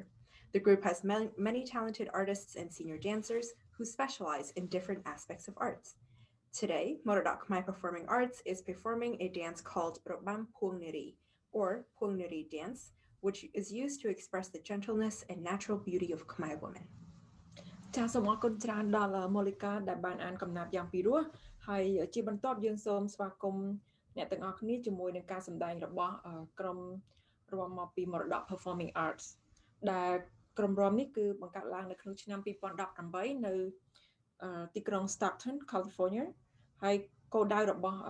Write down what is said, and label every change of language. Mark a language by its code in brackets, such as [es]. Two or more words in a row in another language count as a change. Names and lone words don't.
[en] The group has many talented artists and senior dancers who specialize in different aspects of arts. Today, Maradak Khmer Performing Arts is performing a dance called Robam Puangniri, or Puangniri dance, which is used to express the gentleness and natural beauty of Khmer women. [km] ចាសសូមអរគុណច្រើនដល់ Molika ដែលបានអានកំណាព្យយ៉ាងពីរោះហើយជាបន្ទាប់យើងសូមស្វាគមន៍អ្នកទាំងអស់គ្នាជាមួយនឹងការសម្ដែងរបស់ក្រុមរាំមកពី Maradak Performing Arts ដែលក្រុមរាំនេះគឺបង្កើតឡើងនៅក្នុងឆ្នាំ 2018 នៅទីក្រុង Stockton, California ហើយគោលដៅរបស់